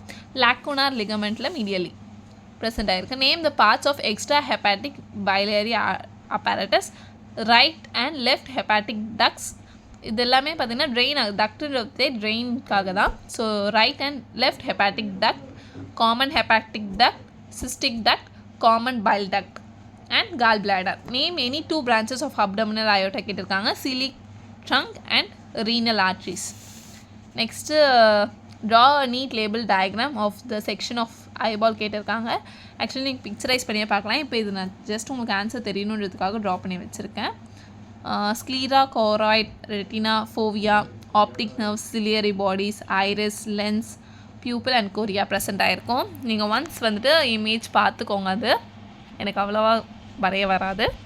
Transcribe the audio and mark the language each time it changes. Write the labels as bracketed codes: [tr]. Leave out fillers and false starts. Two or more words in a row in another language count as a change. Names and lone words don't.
[en] Lacunar ligamentல் medially present ஆகிருக்கு. Name the parts of extra hepatic biliary apparatus, right and left hepatic ducts. [ta] இது எல்லாமே பார்த்திங்கன்னா [en] drain ductன்றதே [ta] ட்ரெயின்காக தான். [en] So right and left hepatic duct, common hepatic duct, cystic duct, common bile duct and gallbladder. Name any 2 branches of abdominal aorta கேட்டிருக்காங்க, celiac trunk and renal arteries. Next draw a neat label diagram of the section of eyeball கேட்டிருக்காங்க. [ta] ஆக்சுவலி நீங்கள் பிக்சரைஸ் பண்ணியே பார்க்கலாம். இப்போ இது நான் ஜஸ்ட் உங்களுக்கு ஆன்சர் தெரியணுன்றதுக்காக ட்ரா பண்ணி வச்சுருக்கேன். [en] Sclera, choroid, retina, fovea, optic nerves, ciliary bodies, iris, lens, pupil and cornea present ஆகிருக்கும். [ta] நீங்கள் ஒன்ஸ் வந்துட்டு இமேஜ் பார்த்துக்கோங்க, அது எனக்கு அவ்வளோவா வரைய வராது.